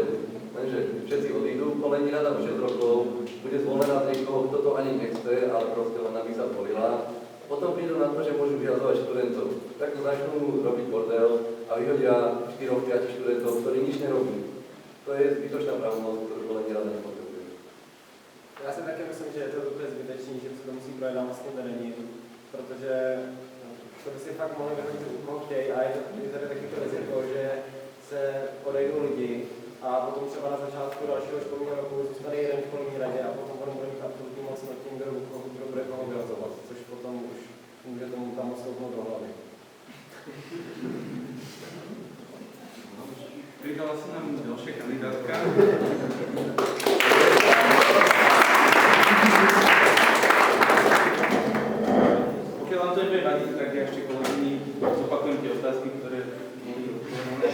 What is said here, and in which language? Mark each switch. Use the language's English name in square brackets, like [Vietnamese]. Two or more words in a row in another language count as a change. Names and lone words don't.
[Slovak] Lenže všetci odídu, kolejní rada o 6 rokov bude zvolená z niekoho, kto to ani nechce, ale proste len aby sa zvolila. Potom prídu na to, že môžu vyhazovať študentov. Tak to začnú robiť bordel a vyhodia 4-5 študentov, ktorí nič nerobí. To je zbytočná pravomoc, ktorú kolejní rada nepotrebuje. [Czech] Já si také myslím, že je to úplně zbytečný, že se to musí projednat vlastně vedením, protože to by si fakt mohli vyhodit u koho chtějí a je tady taky to riziko, že se odejdou lidi a potom třeba na začátku dalšího školního roku zůstane jeden v školní radě a potom budou mít absolutní moc nad tím, kdo bude koho vyhazovat, což potom už může tomu tam stoupnout do hlavy. [Slovak] Pridala sa nám ďalšia kandidátka. Pokiaľ vám to nebude vadiť, tak ja ešte kolegyni zopakujem tie otázky, ktoré boli uvedené.